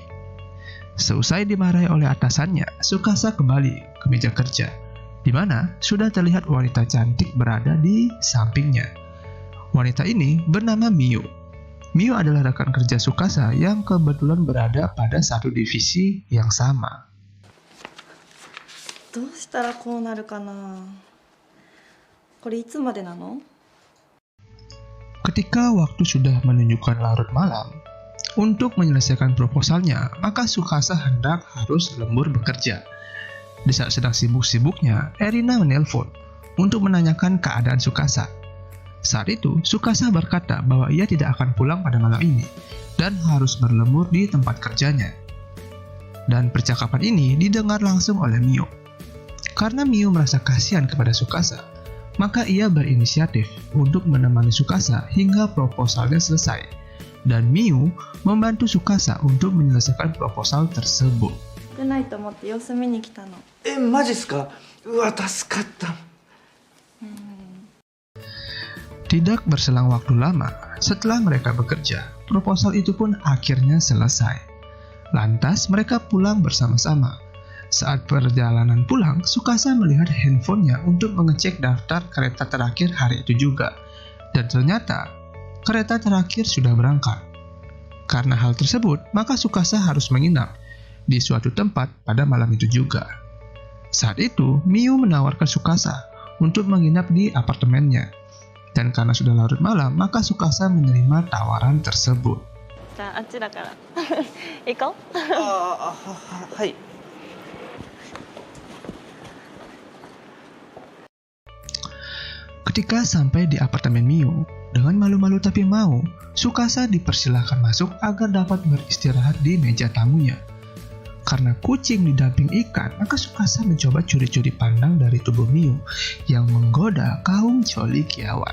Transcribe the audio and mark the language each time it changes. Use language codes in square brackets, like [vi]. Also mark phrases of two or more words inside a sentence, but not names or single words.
[id] Seusai dimarahi oleh atasannya, Tsukasa kembali ke meja kerja, di mana sudah terlihat wanita cantik berada di sampingnya. Wanita ini bernama Miu. Miu adalah rekan kerja Tsukasa yang kebetulan berada pada satu divisi yang sama. [ja] どうしたらこうなるかな? これいつまでなの? [id] Ketika waktu sudah menunjukkan larut malam, untuk menyelesaikan proposalnya, maka Tsukasa hendak harus lembur bekerja. Di saat sedang sibuk-sibuknya, Erina menelpon untuk menanyakan keadaan Tsukasa. Saat itu, Tsukasa berkata bahwa ia tidak akan pulang pada malam ini dan harus berlembur di tempat kerjanya. Dan percakapan ini didengar langsung oleh Miu. Karena Miu merasa kasihan kepada Tsukasa, maka ia berinisiatif untuk menemani Tsukasa hingga proposalnya selesai. Dan Miu membantu Tsukasa untuk menyelesaikan proposal tersebut. [ja] 少ないと思って様子見に来たの。マジっすか? うわ、助かった。 [id] Tidak berselang waktu lama, setelah mereka bekerja, proposal itu pun akhirnya selesai. Lantas mereka pulang bersama-sama. Saat perjalanan pulang, Tsukasa melihat handphonenya untuk mengecek daftar kereta terakhir hari itu juga. Dan ternyata, kereta terakhir sudah berangkat. Karena hal tersebut, maka Tsukasa harus menginap di suatu tempat pada malam itu juga. Saat itu, Miu menawarkan Tsukasa untuk menginap di apartemennya. Dan karena sudah larut malam, maka Tsukasa menerima tawaran tersebut. [ja] じゃああっちだから行こう。はい。 [id] Ketika sampai di apartemen Miu, dengan malu-malu tapi mau, Tsukasa dipersilahkan masuk agar dapat beristirahat di meja tamunya. Karena kucing didamping ikan, maka Tsukasa mencoba curi-curi pandang dari tubuh Miu yang menggoda kaum colikiawan.